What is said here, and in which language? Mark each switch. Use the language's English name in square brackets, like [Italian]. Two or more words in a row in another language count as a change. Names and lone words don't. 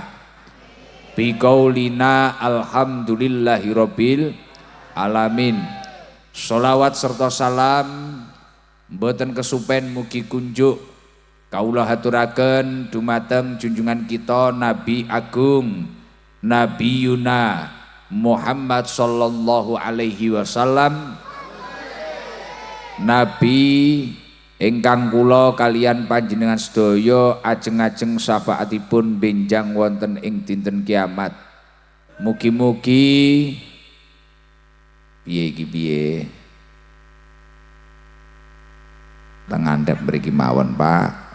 [Arabic] بقولنا الحمد لله رب العالمين. [Javanese] Sholawat serta salam mboten kesupen mugi kunjuk kawula haturaken dumateng junjungan kita Nabi Agung Nabi Yuna Muhammad [Arabic] صلى الله عليه وسلم, [Javanese] Nabi ingkang kula kalian panjenengan sedaya ajeng-ajeng syafaatipun benjang wonten ing dinten kiamat. Mugi-mugi piye iki piye tengandhap mriki mawon Pak.